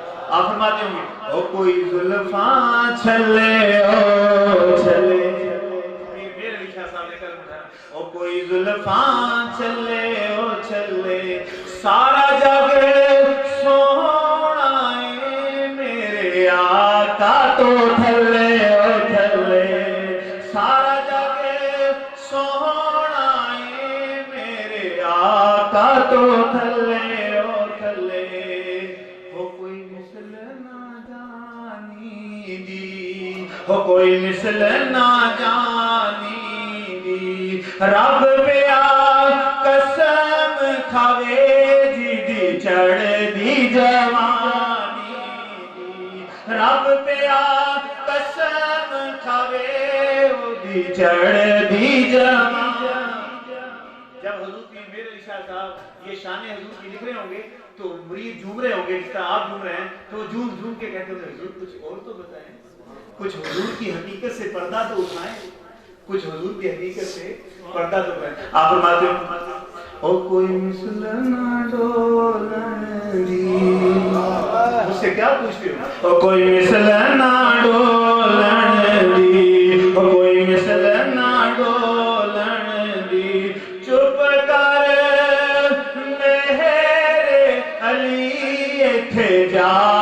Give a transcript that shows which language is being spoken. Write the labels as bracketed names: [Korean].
[Urdu] آپ فرماتے ہوں گے [Punjabi] او کوئی زلفاں چھلے او چھلے, میرے لکھا صاحب نے کلم اٹھایا, او کوئی زلفاں چھلے او چھلے, سارا جگ سونا اے میرے آقا تو تھلے او تھلے. سارا جگ سونا اے میرے آقا تو تھلے او تھلے. ہو کوئی مثل نہ جانی دی, ہو کوئی مثل نہ جانی دی, رب پیا قسم کھاوے جی چڑھ دی جوانی رب پہ آ قسم کھاوے دی چڑھ دی جوانی. [Urdu] جب حضور کی میرے شاہ صاحب یہ شان حضور کی لکھ رہے ہوں گے تو مرید جھوم رہے ہوں گے جس طرح آپ جھوم رہے ہیں تو جھوم جھوم کے کہتے ہوں گے حضور کچھ اور تو بتائیں, کچھ حضور کی حقیقت سے پردہ تو اٹھائیں, کچھ حضور کی حقیقت سے پردہ تو کریں. آپ فرماتے ہو [Punjabi] او کوئی مثل نہ ڈولن دی, [Urdu] مجھ سے کیا پوچھتے ہو؟ [Punjabi] او کوئی مثل نہ ڈولن دی, او کوئی مثل نہ ڈولن دی, چپ کر میرے علی ایتھے جا